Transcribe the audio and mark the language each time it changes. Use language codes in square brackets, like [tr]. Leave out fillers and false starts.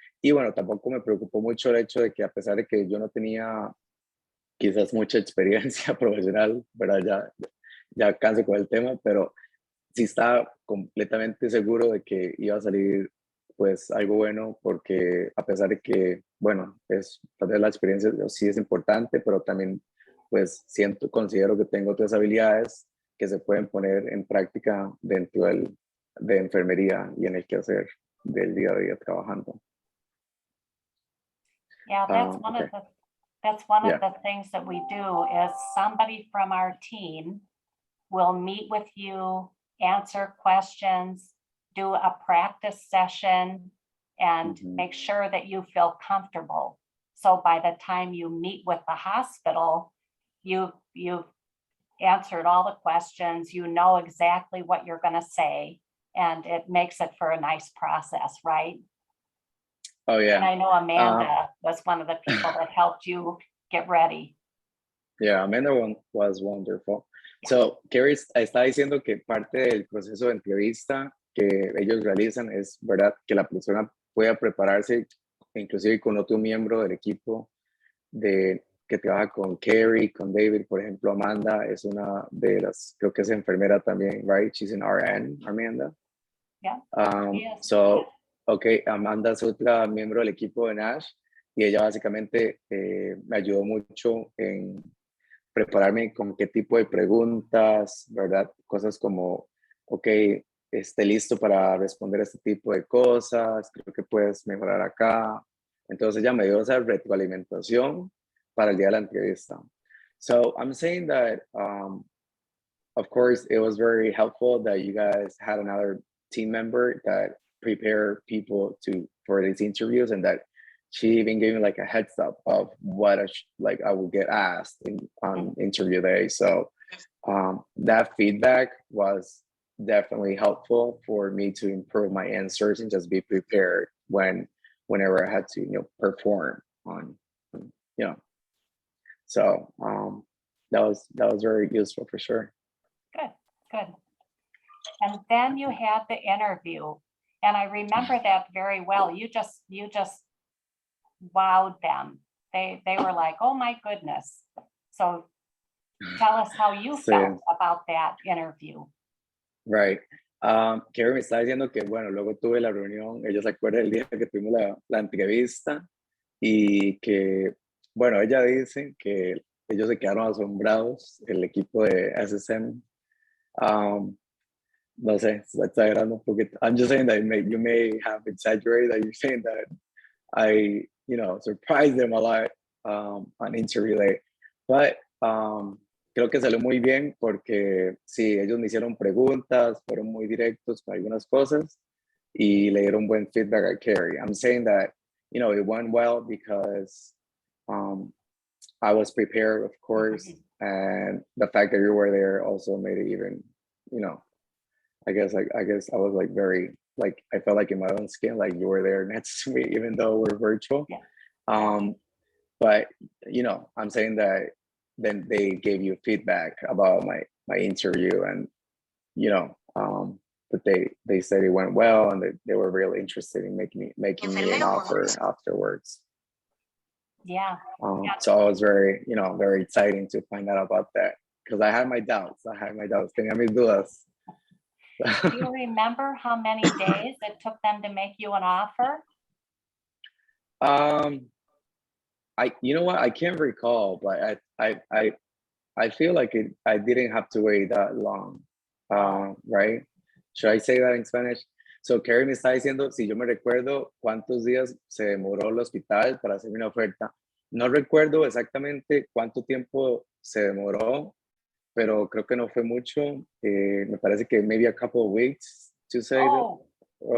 [es] Y bueno, tampoco me preocupó mucho el hecho de que, a pesar de que yo no tenía quizás mucha experiencia profesional, ¿verdad?, ya canso con el tema, pero sí estaba completamente seguro de que iba a salir pues algo bueno, porque a pesar de que, bueno, tal vez la experiencia sí es importante, pero también pues considero que tengo otras habilidades que se pueden poner en práctica dentro de enfermería y en el quehacer del día a día trabajando. [en] Yeah, that's one of the things that we do is somebody from our team will meet with you, answer questions, do a practice session, and make sure that you feel comfortable. So by the time you meet with the hospital, you've answered all the questions, you know exactly what you're going to say, and it makes it for a nice process, right? Oh, yeah. And I know Amanda was one of the people that helped you get ready. Yeah, Amanda was wonderful. So, [es] Carrie está diciendo que parte del proceso de entrevista que ellos realizan es, ¿verdad?, que la persona pueda prepararse, inclusive con otro miembro del equipo que trabaja con Carrie, con David. Por ejemplo, Amanda es una de las, creo que es enfermera también, [en] right? She's an RN, Amanda. Yeah. Yes. So, [es] okay, Amanda es otra miembro del equipo de Nash y ella básicamente me ayudó mucho en prepararme con qué tipo de preguntas, ¿verdad? Cosas como, ok, esté listo para responder este tipo de cosas, creo que puedes mejorar acá. Entonces ella me dio esa retroalimentación para el día de la entrevista. [en] So I'm saying that, of course, it was very helpful that you guys had another team member that prepare people for these interviews, and that she even gave me like a heads up of what I would get asked on interview day. So that feedback was definitely helpful for me to improve my answers and just be prepared whenever I had to perform on so that was very useful for sure. Good, good. And then you had the interview, and I remember that very well. You just wowed them. They were like, oh my goodness. So tell us how you felt about that interview. Right. [es] Kerry me está diciendo que, bueno, luego tuve la reunión, ella se acuerda del día que tuvimos la entrevista, y que, bueno, ella dice que ellos se quedaron asombrados, el equipo de SSM. No sé, está exagerando un poquito. [en] I'm just saying that you may have exaggerated, that you're saying that I, surprised them a lot on interview day. But [es] creo que salió muy bien porque sí, ellos me hicieron preguntas, fueron muy directos con algunas cosas y le dieron buen feedback a Carrie. [en] I'm saying that, it went well because I was prepared, of course, and the fact that you were there also made it even, I guess I was like very, like, I felt like in my own skin, like you were there next to me, even though we're virtual. Yeah. But, I'm saying that then they gave you feedback about my interview, and, that they said it went well, and that they were really interested in making me an offer afterwards. Yeah. So I was very, very exciting to find out about that, because I had my doubts. [es] Tenía mis dudas. [en] Do you remember how many days it took them to make you an offer? You know what? I can't recall, but I feel like I didn't have to wait that long, right? Should I say that in Spanish? So [es] Carrie me está diciendo si yo me recuerdo cuántos días se demoró el hospital para hacerme una oferta. No recuerdo exactamente cuánto tiempo se demoró, pero creo que no fue mucho. Me parece que [en] maybe a couple of weeks to say that, or